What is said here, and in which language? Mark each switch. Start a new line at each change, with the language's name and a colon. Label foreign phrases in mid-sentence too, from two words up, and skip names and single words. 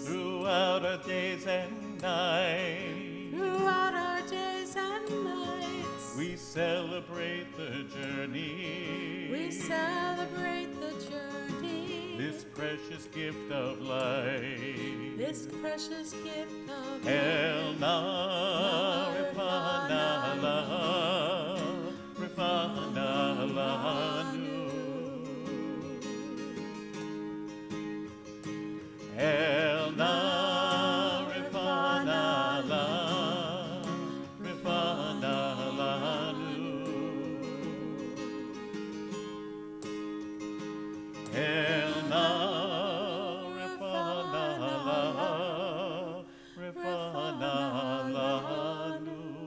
English: Throughout our days and nights. Throughout our days and nights. We celebrate the journey. We celebrate the journey. This precious gift of life. This precious gift of
Hebrew: El
English: life.
Hebrew: na rifana lanu. El na rifana lanu. El na rifana lanu.